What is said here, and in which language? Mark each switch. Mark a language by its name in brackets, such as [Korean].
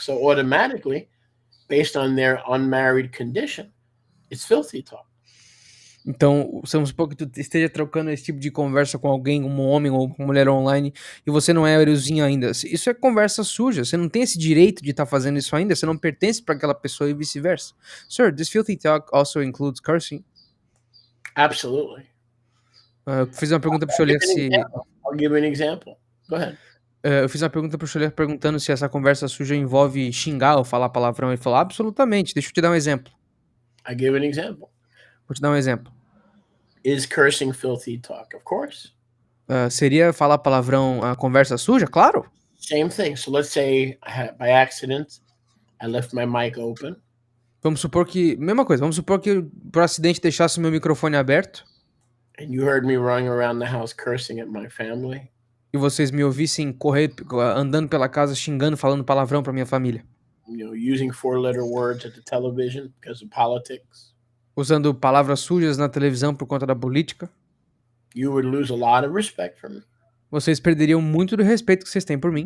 [English] So automatically, based on their unmarried condition, it's filthy talk. [Portuguese] Então, vamos supor que tu esteja trocando esse tipo de conversa com alguém, um homem ou uma mulher online, e você não é eruzinho ainda. Isso é conversa suja. Você não tem esse direito de estar fazendo isso ainda. Você não pertence para aquela pessoa e vice-versa. [English] Sir, this filthy talk also includes cursing? Absolutely. [Portuguese] Eu fiz uma pergunta para o Xolier se... [English] I'll give you an example. Go ahead. [Portuguese] Eu fiz uma pergunta pro Xolier perguntando se essa conversa suja envolve xingar ou falar palavrão. Ele falou, absolutamente. Deixa eu te dar um exemplo. [English] I give an example. [Portuguese] Vou te dar um exemplo. [English] Is cursing filthy talk? Of course. [Portuguese] Seria falar palavrão a conversa suja? Claro. [English] Same thing. So let's say by accident, I left my mic open. [Portuguese] Vamos supor que... Mesma coisa. Vamos supor que eu, por acidente, deixasse meu microfone aberto. [English] And you heard me running around the house cursing at my family. [Portuguese] E vocês me ouvissem correr, andando pela casa, xingando, falando palavrão pra minha família. [English] You know, using 4-letter words at the television because of politics. [Portuguese] Usando palavras sujas na televisão por conta da política. [English] You would lose a lot of respect from me. [Portuguese] Vocês perderiam muito do respeito que vocês têm por mim.